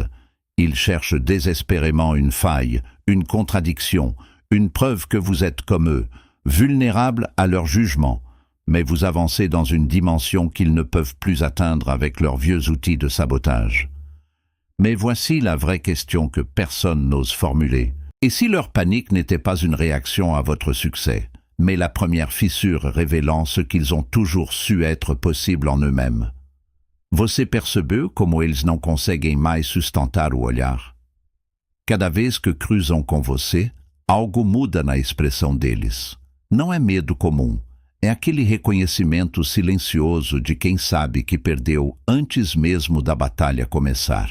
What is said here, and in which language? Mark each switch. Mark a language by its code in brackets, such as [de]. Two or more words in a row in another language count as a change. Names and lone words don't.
[fr] Ils cherchent désespérément une faille, une contradiction, une preuve que vous êtes comme eux, vulnérables à leur jugement, mais vous avancez dans une dimension qu'ils ne peuvent plus atteindre avec leurs vieux outils de sabotage. Mais voici la vraie question que personne n'ose formuler. Et si leur panique n'était pas une réaction à votre succès, mais la première fissure révélant ce qu'ils ont toujours su être possible en eux-mêmes? [pt] Você percebeu como eles não conseguem mais sustentar o olhar? Cada vez que cruzam com você, algo muda na expressão deles. Não é medo comum, é aquele reconhecimento silencioso de quem sabe que perdeu antes mesmo da batalha começar.